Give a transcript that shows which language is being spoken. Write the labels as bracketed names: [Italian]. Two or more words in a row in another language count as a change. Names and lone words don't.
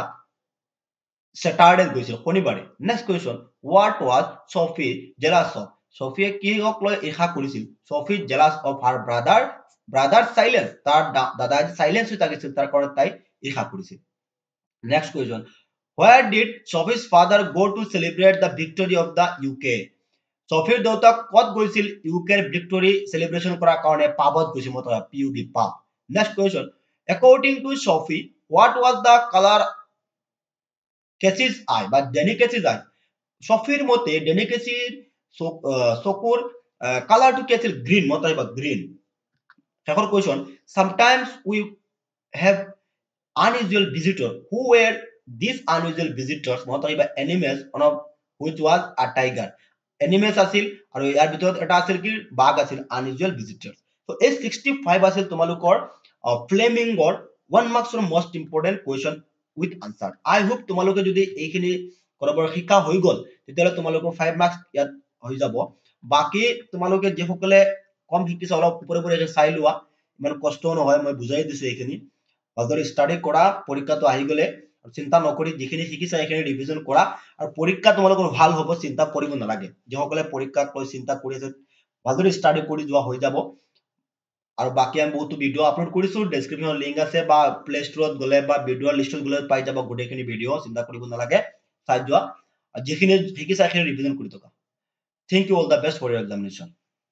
[Assamese] Saturday গৈছিল, শনিবাৰে। [English] Next question. What was Sophie jealous of? [Assamese] Sophie কিহক লৈ ঈৰ্ষা কৰিছিল? [English] Sophie jealous of her brother silence, [Assamese] তাৰ দাদা silence হৈ থাকিছিল, তাৰ কাৰণে তাই ঈৰ্ষা কৰিছিল। [English] Next question. Where did Sophie's father go to celebrate the victory of the UK? [Assamese] Sophieৰ দেউতাক ক'ত গৈছিল ইউকেৰ ভিক্টৰী celebration কৰাৰ কাৰণে? পাবত গৈছিল, মত PUB, পাব। [English] Next question. According to Sophie, what was the color Casey's eye [Assamese] বা ডেনি কেচিৰ eye? Sophieৰ মতে ডেনি কেচিৰ চকুৰ কালাৰটো কি আছিল? গ্ৰীণ, মত আহিবা গ্ৰীণ। শেষৰ question. [English] Sometimes we have unusual visitors. Who were these unusual visitors? [Assamese] মত আহিবা [English] animals, one of which was a tiger. [Assamese] Animals আছিল আৰু ইয়াৰ ভিতৰত এটা আছিল কি? বাঘ আছিল, [English] unusual visitors. [Assamese] So এই 65 আছিল তোমালোকৰ ফ্লেমিংগৰ 1 মাৰ্কছৰ [English] most important question with answer. I hope [Assamese] তোমালোকে যদি এইখিনি কৰবাৰ শিকা হৈ গল তেতিয়াহলে তোমালোকৰ 5 মাৰ্কছ ইয়াত হৈ যাব। বাকি তোমালোকে যেসকলে কম শিকিছে অলপ উপৰে উপৰে চাই লোৱা, ইমান কষ্ট নহয়, মই বুজাই দিছো এইখিনি। ভালদৰে ষ্টাডি কৰা, পৰীক্ষাটো আহি গলে চিন্তা নকৰি যিখিনি শিকিছা এইখিনি ৰিভিজন কৰা, আৰু পৰীক্ষা তোমালোকৰ ভাল হ'ব, চিন্তা কৰিব নালাগে। যিসকলে পৰীক্ষাক লৈ চিন্তা কৰি আছে ভালদৰে ষ্টাডি কৰি যোৱা হৈ যাব। আৰু বাকি আমি বহুতো ভিডিঅ' আপলোড কৰিছো, ডেছক্ৰিপশ্যনত লিংক আছে বা প্লে ষ্টৰত গলে বা ভিডিঅ' লিষ্টত গলে পাই যাব গোটেইখিনি ভিডিঅ', চিন্তা কৰিব নালাগে, চাই যোৱা। যিখিনি শিকিছা সেইখিনি ৰিভিজন কৰি থকা। [English] Thank you, all the best for your examination.